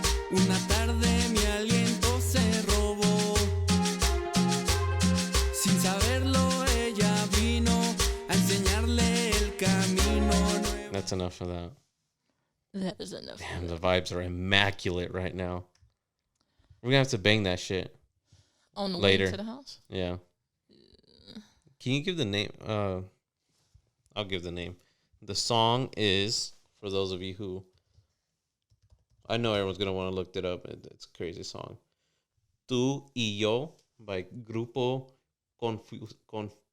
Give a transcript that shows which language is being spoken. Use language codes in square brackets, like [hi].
[es] Una tarde mi aliento se robó. Sin saberlo ella vino a enseñarle el camino. [en] That's enough of that. That is enough. Damn, the vibes are immaculate right now. We're gonna have to bang that shit. On the later way to the house? Yeah. Can you give the name? I'll give the name. The song is, for those of you who, I know everyone's going to want to look it up. It's a crazy song. Tú y Yo by Grupo Confusión.